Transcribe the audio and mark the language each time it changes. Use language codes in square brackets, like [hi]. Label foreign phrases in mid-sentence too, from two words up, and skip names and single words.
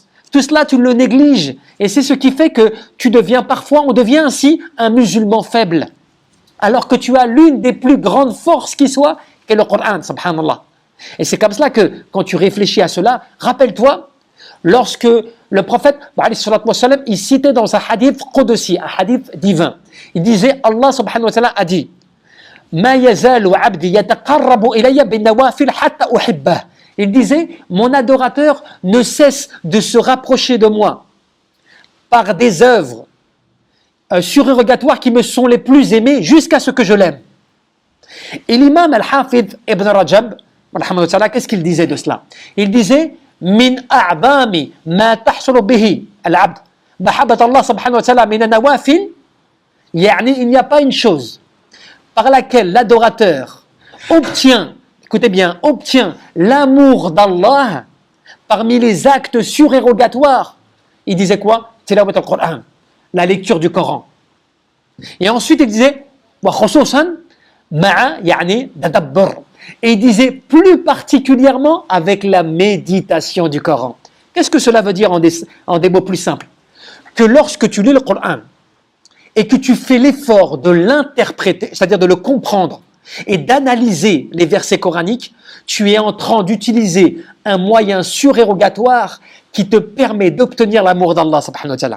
[fr] Tout cela, tu le négliges. Et c'est ce qui fait que tu deviens parfois, on devient ainsi un musulman faible. Alors que tu as l'une des plus grandes forces qui soit, qu'est le Coran, subhanallah. Et c'est comme cela que, quand tu réfléchis à cela, rappelle-toi, lorsque le prophète, il citait dans un [ar] حديث قدسي, [fr] un hadith divin, il disait, [ar] الله سبحانه وتعالى [fr] a dit, [ar] ما يزال عبدي يتقرب إلي بالنوافل حتى أحبه. [fr] Il disait, mon adorateur ne cesse de se rapprocher de moi par des œuvres surérogatoires qui me sont les plus aimées jusqu'à ce que je l'aime. Et l'imam al-Hafid ibn Rajab, qu'est-ce qu'il disait de cela? Il disait, [ar] من أعظم ما تحصل به العبد محبة الله سبحانه وتعالى من النوافل يعني [fr] il n'y a pas une chose par laquelle l'adorateur obtient, écoutez bien, obtient l'amour d'Allah parmi les actes surérogatoires. Il disait quoi? [ar] تلاوة القرآن, [fr] la lecture du Coran. Et ensuite il disait, [ar] وخصوصا مع يعني تدبر. [fr] Et il disait plus particulièrement avec la méditation du Coran. Qu'est-ce que cela veut dire en des mots plus simples? Que lorsque tu lis le Coran et que tu fais l'effort de l'interpréter, c'est-à-dire de le comprendre et d'analyser les versets coraniques, tu es en train d'utiliser un moyen surérogatoire qui te permet d'obtenir l'amour d'Allah [ar] سبحانه وتعالى.